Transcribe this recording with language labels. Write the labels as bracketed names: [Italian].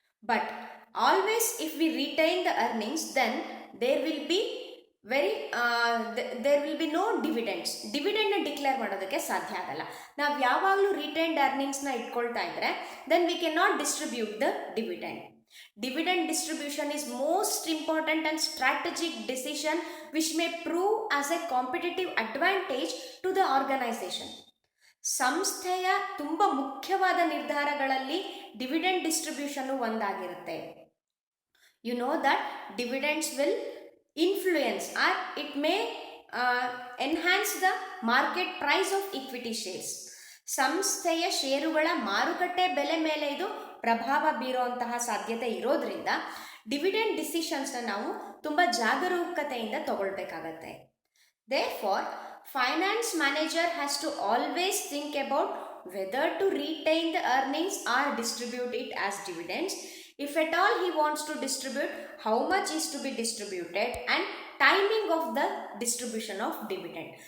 [English] but always if we retain the earnings, then there will be very there will be no [Kannada] ಡಿವಿಡೆಂಡ್ನ declare ಮಾಡೋದಕ್ಕೆ ಸಾಧ್ಯ ಆಗಲ್ಲ. ನಾವು ಯಾವಾಗಲೂ retained ಅರ್ನಿಂಗ್ಸ್ನ ಇಟ್ಕೊಳ್ತಾ ಇದ್ರೆ [English] Then we can not distribute the dividend. Dividend distribution is most important and strategic decision which may prove as a competitive advantage to the organization. [Kannada] ಸಂಸ್ಥೆಯ ತುಂಬ ಮುಖ್ಯವಾದ ನಿರ್ಧಾರಗಳಲ್ಲಿ dividend distribution ಒಂದಾಗಿರುತ್ತೆ. [English] You know that dividends will influence or it may enhance the market price of equity shares. [Kannada] ಸಂಸ್ಥೆಯ ಷೇರುಗಳ ಮಾರುಕಟ್ಟೆ ಬೆಲೆ ಮೇಲೆ ಇದು ಪ್ರಭಾವ ಬೀರುವಂತಹ ಸಾಧ್ಯತೆ ಇರೋದ್ರಿಂದ ಡಿವಿಡೆಂಡ್ ಡಿಸಿಷನ್ಸ್ನ ನಾವು ತುಂಬ ಜಾಗರೂಕತೆಯಿಂದ ತಗೊಳ್ಬೇಕಾಗತ್ತೆ. [English] Therefore, finance manager has to always think about whether to retain the earnings or distribute it as dividends. If at all he wants to distribute, how much is to be distributed and timing of the distribution of dividend.